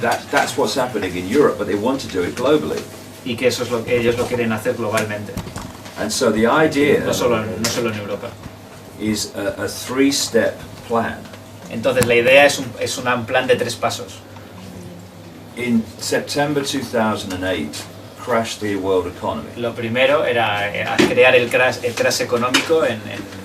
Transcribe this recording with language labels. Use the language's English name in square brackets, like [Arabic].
[English] That's what's happening in Europe, but they want to do it globally. [Spanish] Y que eso es lo que ellos lo quieren hacer globalmente. [English] And so the idea [Spanish] No solo en Europa. [English] is a three-step plan. [Spanish] Entonces la idea es un plan de 3 pasos. [English] in September 2008 crashed the world economy. [Spanish] Lo primero era crear el crash económico en el